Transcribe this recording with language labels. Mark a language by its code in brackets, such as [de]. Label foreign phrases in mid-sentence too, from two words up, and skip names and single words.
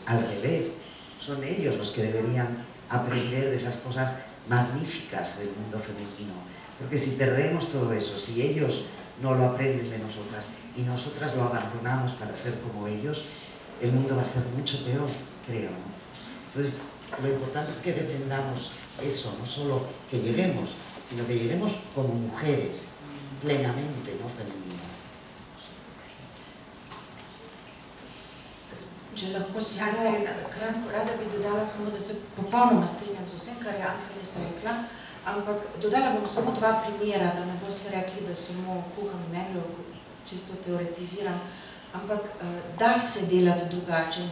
[es] Al revés, son ellos los que deberían aprender de esas cosas magníficas del mundo femenino, porque si perdemos todo eso, si ellos no lo aprenden de nosotras y nosotras lo abandonamos para ser como ellos, el mundo va a ser mucho peor, creo, ¿no? Entonces, lo importante es que defendamos eso, no solo que lleguemos, sino que lleguemos como mujeres, plenamente, ¿no?, femeninas. [sl] Če lahko samo kratko, rada bi dodala samo, da se popolnoma strinjam z vsem, kar je Angeles rekla, ampak dodala bom samo dva primera, da ne boste rekli, da samo kuham meglo, čisto teoretiziram, ampak da se delati drugače.